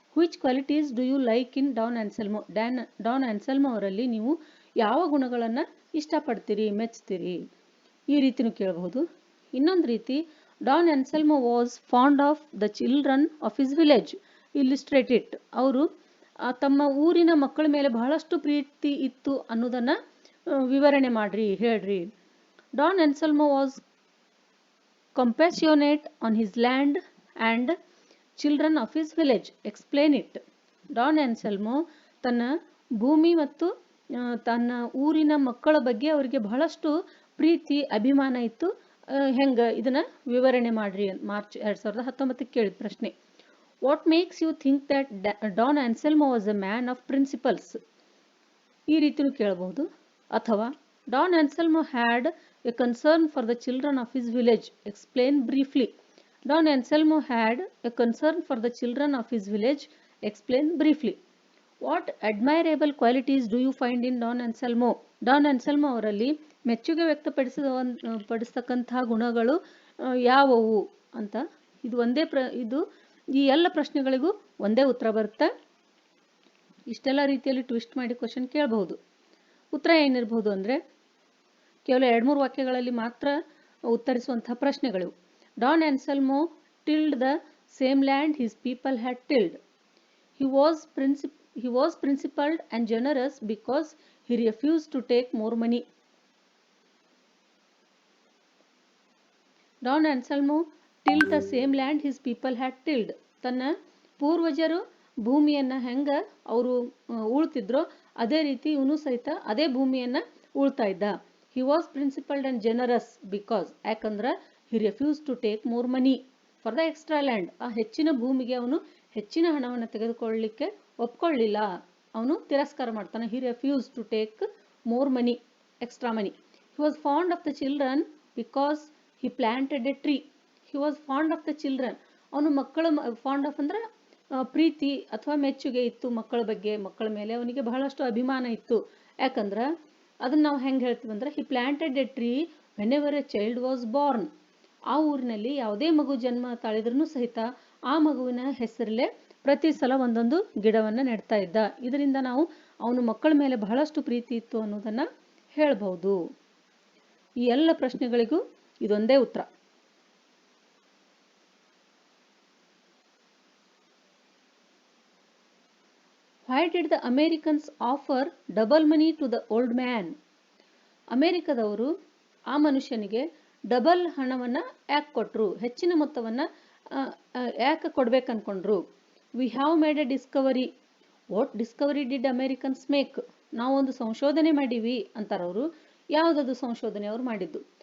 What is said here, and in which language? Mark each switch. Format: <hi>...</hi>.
<en>Which qualities do you like in Don Anselmo?</en> <kn>Don Anselmo ಅವರಲ್ಲಿ ನೀವು ಯಾವ ಗುಣಗಳನ್ನು ಇಷ್ಟಪಡ್ತೀರಿ, ಮೆಚ್ತೀರಿ? ಈ ರೀತಿನೂ ಕೇಳಬಹುದು. ಇನ್ನೊಂದು ರೀತಿ,</kn> <en>Don Anselmo was fond of the children of his village, illustrate it.</en> <kn>ಅವರು ತಮ್ಮ ಊರಿನ ಮಕ್ಕಳ ಮೇಲೆ ಬಹಳಷ್ಟು ಪ್ರೀತಿ ಇತ್ತು ಅನ್ನೋದನ್ನು ವಿವರಣೆ ಮಾಡ್ರಿ, ಹೇಳ್ರಿ.</kn> <en>Don Anselmo ವಾಸ್ compassionate on his land and children of his village. Explain it.</en> <kn>Don Anselmo ತನ್ನ ಭೂಮಿ ಮತ್ತು ತನ್ನ ಊರಿನ ಮಕ್ಕಳ ಬಗ್ಗೆ ಅವರಿಗೆ ಬಹಳಷ್ಟು ಪ್ರೀತಿ, ಅಭಿಮಾನ ಇತ್ತು. ಹೆಂಗೆ ಇದನ್ನು ವಿವರಣೆ ಮಾಡ್ರಿ. ಮಾರ್ಚ್ 2019 ಕೇಳಿದ ಪ್ರಶ್ನೆ.</kn> <en>What makes you think that Don Anselmo was a man of principles?</en> <kn>ಈ ರೀತಿಯೂ ಕೇಳಬಹುದು.</kn> <en>ಅಥವಾ Don Anselmo had a concern for the children of his village. Explain briefly. Don Anselmo had a concern for the children of his village. Explain briefly. What admirable qualities do you find in Don Anselmo?</en> <kn>Don Anselmo ಅವರಲ್ಲಿ ಮೆಚ್ಚುಗೆ ವ್ಯಕ್ತಪಡಿಸತಕ್ಕಂತಹ ಗುಣಗಳು ಯಾವುವು ಅಂತ. ಇದು ಇದು ಈ ಎಲ್ಲ ಪ್ರಶ್ನೆಗಳಿಗೂ ಒಂದೇ ಉತ್ತರ ಬರುತ್ತೆ. ಇಷ್ಟೆಲ್ಲ ರೀತಿಯಲ್ಲಿ ಟ್ವಿಸ್ಟ್ ಮಾಡಿ ಕ್ವಶನ್ ಕೇಳಬಹುದು. ಉತ್ತರ ಏನಿರಬಹುದು ಅಂದರೆ ಕೇವಲ 2-3 ವಾಕ್ಯಗಳಲ್ಲಿ ಮಾತ್ರ ಉತ್ತರಿಸುವಂತಹ ಪ್ರಶ್ನೆಗಳು.</kn> <en>Don Anselmo tilled the same land his people had tilled. He was principled and generous because he refused to take more money. Don Anselmo tilled the same land his people had tilled.</en> <kn>ತನ್ನ ಪೂರ್ವಜರು ಭೂಮಿಯನ್ನು ಹೆಂಗ ಅವರು ಉಳ್ತಿದ್ರೋ ಅದೇ ರೀತಿ ಇವನು ಸಹಿತ ಅದೇ ಭೂಮಿಯನ್ನು ಉಳ್ತಾ ಇದ್ದ.</kn> <en>He was principled and generous because ಯಾಕಂದ್ರೆ he refused to take more money for the extra land.</en> <kn>ಆ ಹೆಚ್ಚಿನ ಭೂಮಿಗೆ ಅವನು ಹೆಚ್ಚಿನ ಹಣವನ್ನು ತೆಗೆದುಕೊಳ್ಳಲಿಕ್ಕೆ ಒಪ್ಕೊಳ್ಳಿಲ್ಲ, ಅವನು ತಿರಸ್ಕಾರ ಮಾಡ್ತಾನೆ.</kn> <en>He refused to take more money, extra money. He was fond of the children because he planted a tree. He was fond of the children.</en> <kn>ಅವನು ಮಕ್ಕಳು ಫಾಂಡ್ ಆಫ್ ಅಂದ್ರೆ ಪ್ರೀತಿ ಅಥವಾ ಮೆಚ್ಚುಗೆ ಇತ್ತು ಮಕ್ಕಳ ಬಗ್ಗೆ, ಮಕ್ಕಳ ಮೇಲೆ ಅವನಿಗೆ ಬಹಳಷ್ಟು ಅಭಿಮಾನ ಇತ್ತು. ಯಾಕಂದ್ರೆ ಅದನ್ನ ನಾವು ಹೆಂಗೆ ಹೇಳ್ತೀವಿ ಅಂದ್ರೆ</kn> <en>he planted a tree whenever a child was born.</en> <kn>ಆ ಊರಿನಲ್ಲಿ ಯಾವುದೇ ಮಗು ಜನ್ಮ ತಾಳಿದ್ರೂ ಸಹಿತ ಆ ಮಗುವಿನ ಹೆಸರಲ್ಲೇ ಪ್ರತಿ ಸಲ ಒಂದೊಂದು ಗಿಡವನ್ನು ನೆಡ್ತಾ ಇದ್ದ. ಇದರಿಂದ ನಾವು ಅವನು ಮಕ್ಕಳ ಮೇಲೆ ಬಹಳಷ್ಟು ಪ್ರೀತಿ ಇತ್ತು ಅನ್ನೋದನ್ನ ಹೇಳಬಹುದು. ಈ ಎಲ್ಲ ಪ್ರಶ್ನೆಗಳಿಗೂ ಇದೊಂದೇ ಉತ್ತರ.</kn> <en>Why did the Americans offer double money to the old man?</en> <kn>ಅಮೆರಿಕದವರು ಆ ಮನುಷ್ಯನಿಗೆ ಡಬಲ್ ಹಣವನ್ನು ಯಾಕೆ ಕೊಟ್ಟರು, ಹೆಚ್ಚಿನ ಮೊತ್ತವನ್ನು ಯಾಕೆ ಕೊಡ್ಬೇಕು ಅನ್ಕೊಂಡ್ರು?</kn> <en>We have made a discovery. What discovery did Americans make?</en> <kn>ನಾವೊಂದು ಸಂಶೋಧನೆ ಮಾಡೀವಿ ಅಂತಾರವರು. ಯಾವುದದು ಸಂಶೋಧನೆ ಅವರು ಮಾಡಿದ್ದು?</kn>